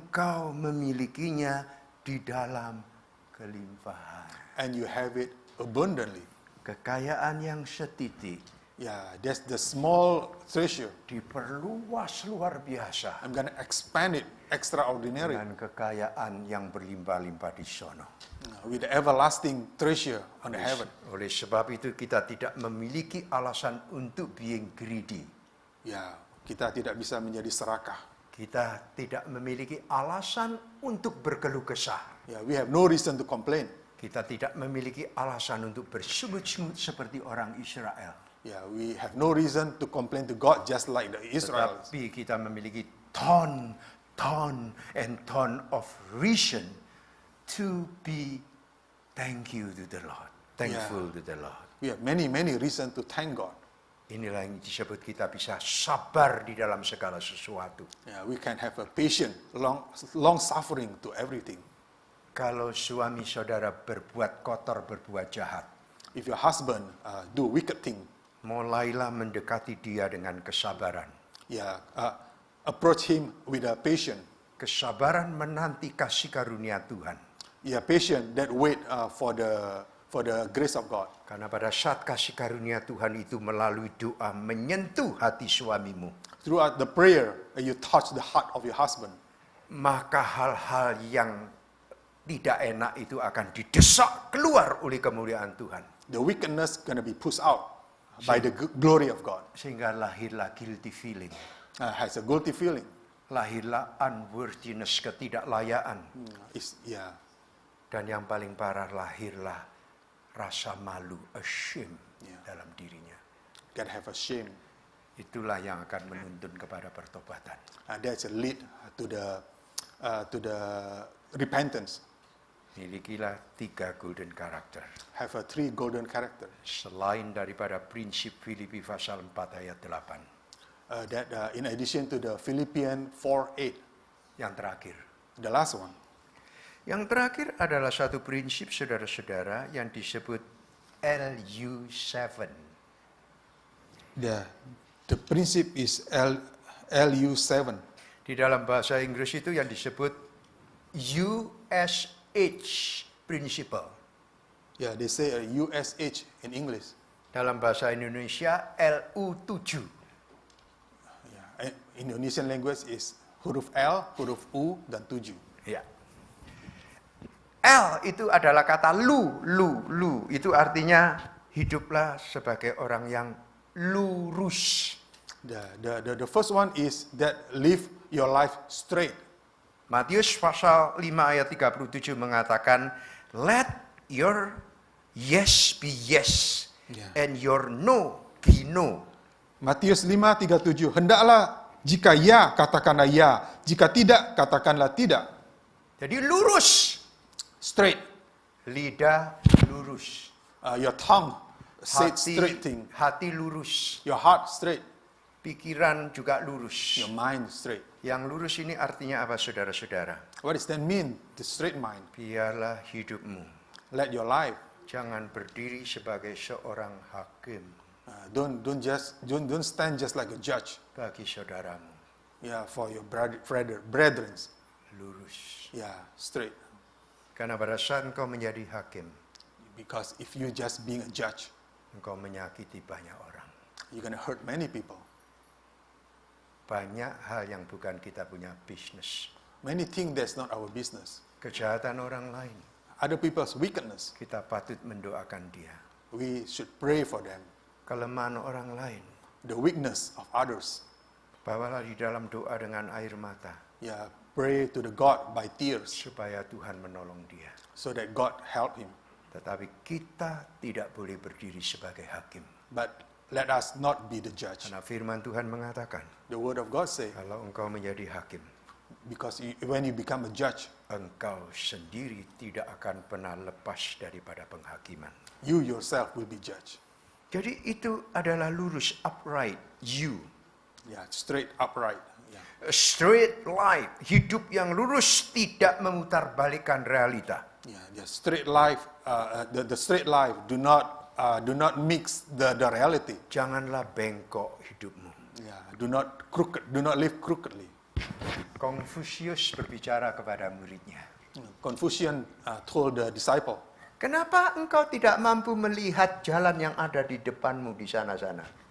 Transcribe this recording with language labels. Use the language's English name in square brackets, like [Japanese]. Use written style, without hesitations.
[Indonesian] engkau memilikinya di dalam kelimpahan. [English] And you have it abundantly. [Indonesian] Kekayaan yang setitik [English] Yeah, that's the small treasure. [Indonesian] diperluas luar biasa [English] I'm going to expand it extraordinary [Indonesian] dengan kekayaan yang berlimpah-limpah di sono. [English] with the everlasting treasure on the heaven. [Indonesian] Oleh sebab itu kita tidak memiliki alasan untuk [English] being greedy. [Indonesian] Ya, kita tidak bisa menjadi serakah. Kita tidak memiliki alasan untuk berkeluh kesah. [English] Ya, we have no reason to complain. [Indonesian] Kita tidak memiliki alasan untuk bersungut-sungut seperti orang Israel. [English] Ya, we have no reason to complain to God just like the Israelites. [Indonesian] Tetapi kita memiliki [English] ton and ton of reason to be thankful to the Lord. We have many reasons to thank God. [Indonesian] Inilah yang disebut kita bisa sabar di dalam segala sesuatu. [English] Yeah, we can have a patient, long suffering to everything. [Indonesian] Kalau suami saudara berbuat kotor, berbuat jahat, [English] If your husband do wicked thing, [Indonesian] mulailah mendekati dia dengan kesabaran. [English] yeah, approach him with a patient. [Indonesian] Kesabaran menanti kasih karunia Tuhan. [English] Yeah, patient that wait for the grace of God. [Indonesian] Karena pada saat kasih karunia Tuhan itu melalui doa menyentuh hati suamimu, [English] Throughout the prayer, you touch the heart of your husband. [Indonesian] maka hal-hal yang tidak enak itu akan didesak keluar oleh kemuliaan Tuhan. [English] The wickedness gonna be pushed out by the glory of God. [Indonesian] Sehingga lahirlah [English] guilty feeling. Has a guilty feeling. [Indonesian] Lahirlah [English] unworthiness, [Indonesian] ketidaklayaan. Yeah, Dan yang paling parah lahirlah rasa malu, [English] ashamed Yeah. [Indonesian] dalam dirinya. [English] can have a shame. [Indonesian] Itulah yang akan menuntun kepada pertobatan. [English] That's a lead to the repentance. [Indonesian] Milikilah 3 golden karakter. [English] Have a 3 golden character. [Indonesian] Selain daripada prinsip Filipi pasal 4 ayat 8. [English] In addition to the Philippians 4:8, [Indonesian] Yang terakhir. [English] the last one. [Indonesian] Yang terakhir adalah satu prinsip saudara-saudara yang disebut LU7. [English] The principle is LU7. [Indonesian] Di dalam bahasa Inggris itu yang disebut USH principle. [English] Yeah, they say USH in English. [Indonesian] Dalam bahasa Indonesia LU7. [English] Yeah. Indonesian language is [Indonesian] huruf L, huruf U, dan 7. Ya. L itu adalah kata lu. Itu artinya hiduplah sebagai orang yang lurus. [English] The first one is that live your life straight. [Indonesian] Matius pasal 5 ayat 37 mengatakan, [English] let your yes be yes, Yeah. and your no be no. [Indonesian] Matius 5:37, hendaklah jika ya, katakanlah ya, jika tidak, katakanlah tidak. Jadi lurus. [English] Straight. [Indonesian] Lidah lurus. [English] Your tongue say straight thing. [Indonesian] Hati lurus. [English] Your heart straight. [Indonesian] Pikiran juga lurus. [English] Your mind straight. [Indonesian] Yang lurus ini artinya apa saudara-saudara? [English] What does that mean? The straight mind. [Indonesian] Biarlah hidupmu. [English] Let your life. [Indonesian] Jangan berdiri sebagai seorang hakim [English] Don't stand just like a judge. [Indonesian] bagi saudaramu. [English] Yeah, for your brethren. [Indonesian] Lurus. [English] Yeah, straight. [Indonesian] Karena pada saat engkau menjadi hakim, [English] Because if you just being a judge, [Indonesian] engkau menyakiti banyak orang. [English] you're gonna hurt many people. [Indonesian] Banyak hal yang bukan kita punya bisnis. [English] Many think that's not our business. [Indonesian] Kejahatan orang lain, [English] Other people's wickedness, [Indonesian] kita patut mendoakan dia. [English] we should pray for them. [Indonesian] Kelemahan orang lain, [English] The weakness of others, [Indonesian] bawalah di dalam doa dengan air mata, [English] yeah, pray to the God by tears [Indonesian] supaya Tuhan menolong dia. [English] so that God help him. [Indonesian] Tetapi kita tidak boleh berdiri sebagai hakim. [English] But let us not be the judge. [Indonesian] Karena firman Tuhan mengatakan, [English] The word of God say, [Indonesian] kalau engkau menjadi hakim, [English] Because when you become a judge, [Indonesian] engkau sendiri tidak akan pernah lepas daripada penghakiman. [English] you yourself will be judged. [Indonesian] Jadi itu adalah lurus, [English] upright, you. Yeah, straight, upright. Yeah. A straight life, [Indonesian] hidup yang lurus, tidak memutarbalikkan realita. [English] Yeah, the straight life, the straight life do not mix the reality. [Indonesian] Janganlah bengkok hidupmu. [English] Yeah, do not live crookedly. [Indonesian] Konfusius berbicara kepada muridnya. [English] Confucius told the disciple, [Indonesian] Kenapa engkau tidak mampu melihat jalan yang ada di depanmu di sana-sana?